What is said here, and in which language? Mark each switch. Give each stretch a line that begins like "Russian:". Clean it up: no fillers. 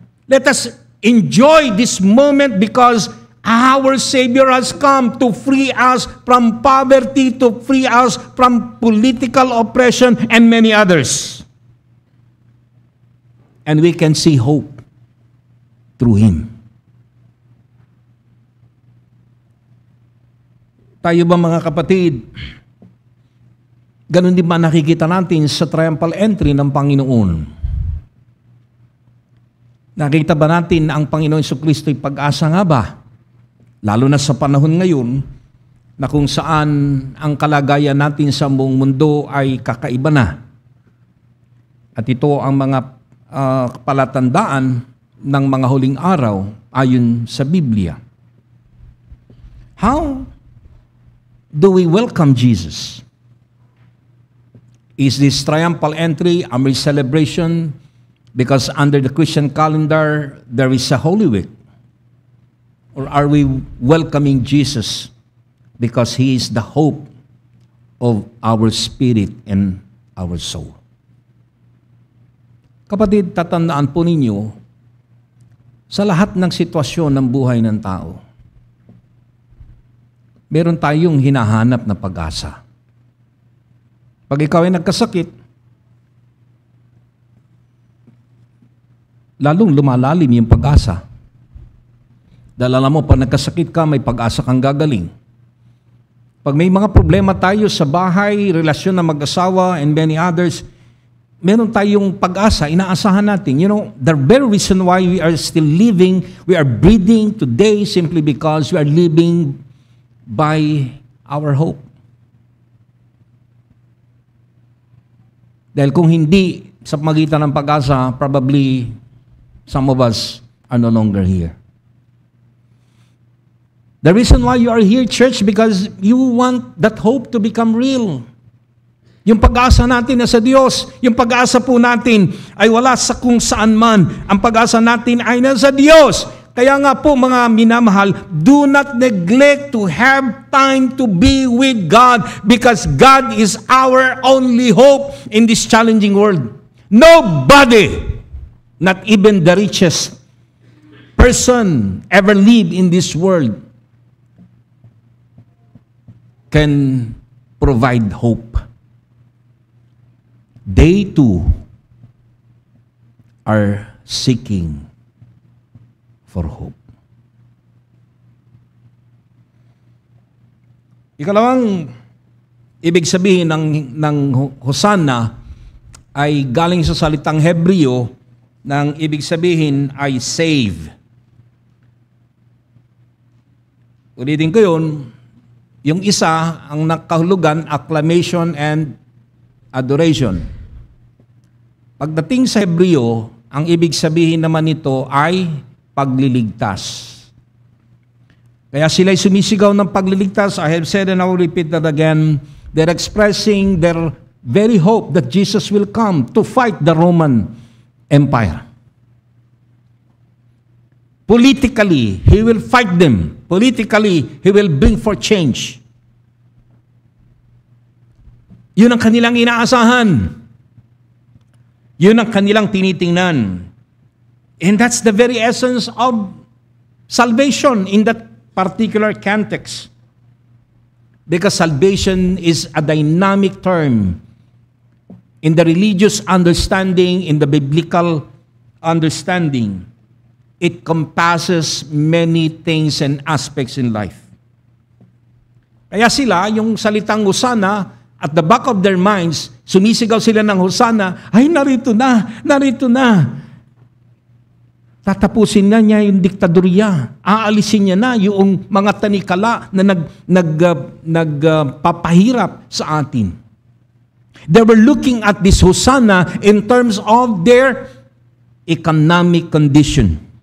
English: Let us enjoy this moment because our Savior has come to free us from poverty, to free us from political oppression, and many others. And we can see hope through Him.
Filipino: Tayo ba mga kapatid, ganun din ba nakikita natin sa triumphal entry ng Panginoon? Nakita ba natin ang Panginoon Jesucristo'y pag-asa nga ba? Lalo na sa panahon ngayon na kung saan ang kalagayan natin sa buong mundo ay kakaiba na. At ito ang mga palatandaan ng mga huling araw ayon sa Biblia.
English: How do we welcome Jesus? Is this triumphal entry a mere celebration because under the Christian calendar there is a Holy Week? Or are we welcoming Jesus because He is the hope of our spirit and our soul?
Filipino: Kapatid, tatandaan po ninyo, sa lahat ng sitwasyon ng buhay ng tao, meron tayong hinahanap na pag-asa. Pag ikaw ay nagkasakit, lalong lumalalim yung pag-asa. Dahil alam mo, pag nagkasakit ka, may pag-asa kang gagaling. Pag may mga problema tayo sa bahay, relasyon na mag-asawa, and many others, meron tayong pag-asa, inaasahan natin.
English: You know, the very reason why we are still living, we are breathing today simply because we are living by our hope.
Filipino: Dahil kung hindi sa pagitan ng pag-asa, probably some of us are no longer here.
English: The reason why you are here, church, because you want that hope to become real.
Filipino: Yung pag-asa natin na sa Diyos, yung pag-asa po natin ay wala sa kung saan man. Ang pag-asa natin ay nasa Diyos.
English: Kaya nga po mga minamahal, do not neglect to have time to be with God because God is our only hope in this challenging world. Nobody, not even the richest person ever live in this world, can provide hope. They too are seeking for hope.
Filipino: Ikalawang ibig sabihin ng Hosanna ay galing sa salitang Hebreo ng ibig sabihin ay save. Ulitin ko yun, yung isa, ang nakahulugan, acclamation and adoration. Pagdating sa Hebreo, ang ibig sabihin naman nito ay pagliligtas. Kaya sila'y sumisigaw ng pagliligtas.
English: I have said and I will repeat that again. They're expressing their very hope that Jesus will come to fight the Roman Empire. Politically, He will fight them. Politically, He will bring for change.
Filipino: Yun ang kanilang inaasahan. Yun ang kanilang tinitingnan.
English: And that's the very essence of salvation in that particular context. Because salvation is a dynamic term. In the religious understanding, in the biblical understanding, it compasses many things and aspects in life.
Filipino: Kaya sila, yung salitang Hosana, at the back of their minds, sumisigaw sila ng Hosana, ay narito na, narito na. Tatapusin na niya yung diktadorya. Aalisin niya na yung mga tanikala na nagpapahirap sa atin.
English: They were looking at this Hosana in terms of their economic condition.